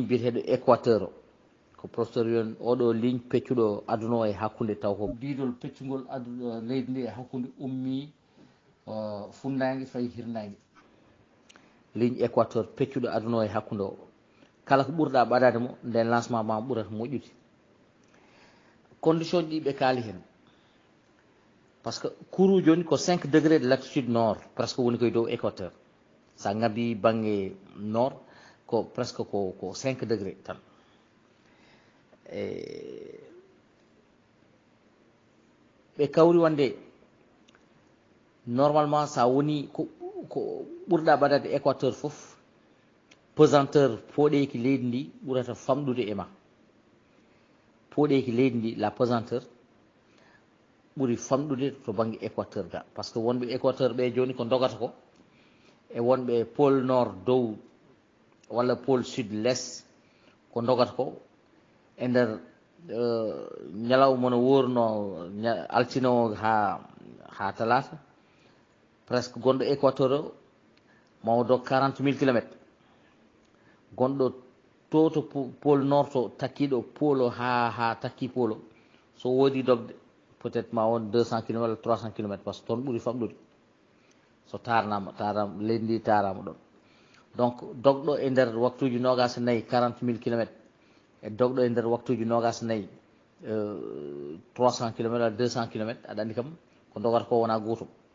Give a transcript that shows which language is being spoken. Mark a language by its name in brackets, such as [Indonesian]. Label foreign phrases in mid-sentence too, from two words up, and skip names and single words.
[Fula] biyeteɗo équateur o ko professeur yon oɗo ligne peccuɗo aduna o e hakkude taw ko didol peccugol aduna leydi ndi e hakkude ummi funnague fayi hirnague ligne équateur peccuɗo aduna o e hakkude o kala ko ɓurɗa ɓaɗade mo nden lancement ma ɓurata moƴƴude condition ɗi ɓe kaali hen [French] par ce que [Fula] courou joni ko [French] 5 degré de latitude nord [Fula] presque woni koye dow équateur sa ngabbi banggue nord ko presque ko 5 degré tan ɓe kawri wonde normalement sa woni ko ɓurɗa ɓadade équateur foof pesanteur poɗeki leydi ndi ɓurata famɗude e ma poɗeki leydi ndi la pesanteur ɓuri famɗude to banggue équateur ga [French] par ce que [Fula] wonɓe équateur ɓe joni ko dogata ko e wonɓe [French] pôle nord [Fula] dow walla [French] pôle sud [Fula] l'est ko dogata ko e nder ñalawma no worno altino ha talata presque gonɗo équateur o mawo dog 40 000 kilomètres gonɗo to [French] pôle nord [Fula] to takkiɗo pôle o ha takki pôle o so woodi dogde [French] peut être [Fula] ma won 200 km walla 300 km [French] par ce que [Fula] toon ɓuuri famɗude so tarnama leydi ndi tarama ɗon donc dogɗo e nder waktuji nogas e nayyi 40 000 kilomètres e dogɗo e nder waktuji nogas e nayyi 300 km walla 200 km aɗa andi kam ko dogata ko wona gotum